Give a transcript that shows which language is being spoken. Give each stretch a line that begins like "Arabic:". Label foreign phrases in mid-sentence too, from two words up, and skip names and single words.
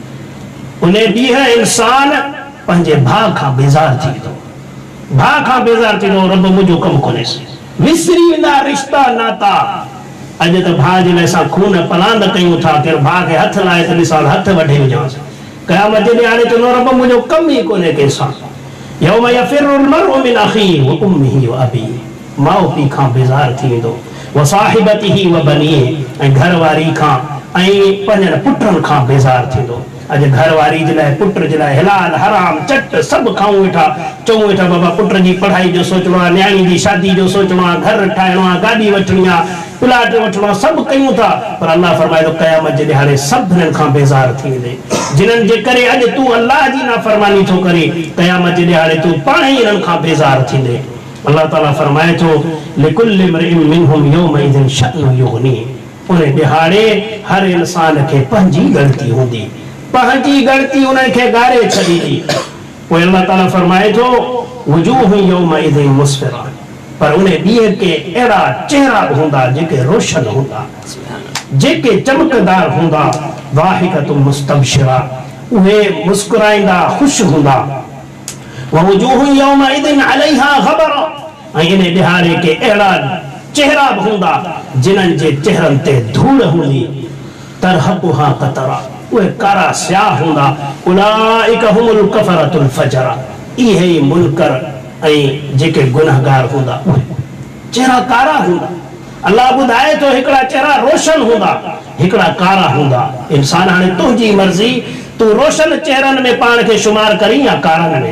Sindhi: उन ॾींहुं इंसान पंहिंजे भाउ खां बेज़ार थींदो, भाउ खां बेज़ार थींदो, रब मुंहिंजो कमु कोन्हेसि, विसरी वेंदा रिश्ता नाता। अॼु त भाउ जे लाइ असां खून पलांद कयूं था, केरु भाउ खे हथ लाए त ॾिसां हथ वढे विझांसि, क़यामत जे ॾिहाड़े चवंदो रब मुंहिंजो कमु ई कोन्हे कंहिंसां।
Arabic: يوم يفر المرء من أخيه وأمه وأبيه,
Sindhi: माउ पीउ खां बेज़ार थी वेंदो,
Arabic: وصاحبته وبنيه,
Sindhi: ऐं घरवारी खां ऐं पंहिंजनि पुटनि खां बेज़ार थींदो। अॼु घरवारी जे लाइ पुट जे लाइ हलाल हराम चट सभु खाऊं वेठा, चऊं वेठा बाबा पुट जी पढ़ाई जो सोचणो आहे, न्याणी जी शादी जो सोचणो आहे, घर ठाहिणो आहे, गाॾी वठणी आहे, प्लाट वठणो आहे, सभु कयूं था, पर अल्लाह फरमाए थो क़यामत जे ॾिहाड़े सभिनीनि खां बेज़ार थी वेंदे। जिन्हनि जे करे अॼु तूं अल्लाह जी नाफ़रमानी थो करे, क़यामत जे ॾिहाड़े तूं पाण ई इन्हनि खां बेज़ार थींदे। अल्लाह ताला फरमाए थो
Arabic: لكل امرئ منهم يومئذ شأن يغنيه,
Sindhi: उन ॾिहाड़े हर इंसान खे पंहिंजी ग़लती हूंदी, पंहिंजी ग़लती उन्हनि खे ॻारे छॾींदी। पोइ अल्लाह ताला फरमाए थो
Arabic: وجوه يومئذ مسفرة,
Sindhi: पर उन ॾींहं के अहिड़ा चेहरा हूंदा जेके रोशन हूंदा, जेके चमकदार हूंदा,
Arabic: ضاحكة مستبشرة,
Sindhi: उहे मुस्कुराईंदा ख़ुशि हूंदा,
Arabic: ووجوه يومئذ عليها غبرة,
Sindhi: ऐं इन ॾिहाड़े के अहिड़ा चेहरा बि हूंदा जिन्हनि जे चेहरनि ते धूड़ हूंदी,
Arabic: ترهقها قترة,
Sindhi: उहे कारा स्याह हूंदा,
Arabic: أولئك هم الكفرة الفجرة,
Sindhi: इहे ई मुनकर ऐं जेके गुनहगार हूंदा, उहे चेहरा कारा हूंदा। अल्लाह ॿुधाए थो हिकिड़ा चेहरा रोशन हूंदा, हिकिड़ा कारा हूंदा। इंसान हाणे तुंहिंजी मर्ज़ी, तूं रोशन चेहरनि में पाण खे शुमार करी या कारनि में।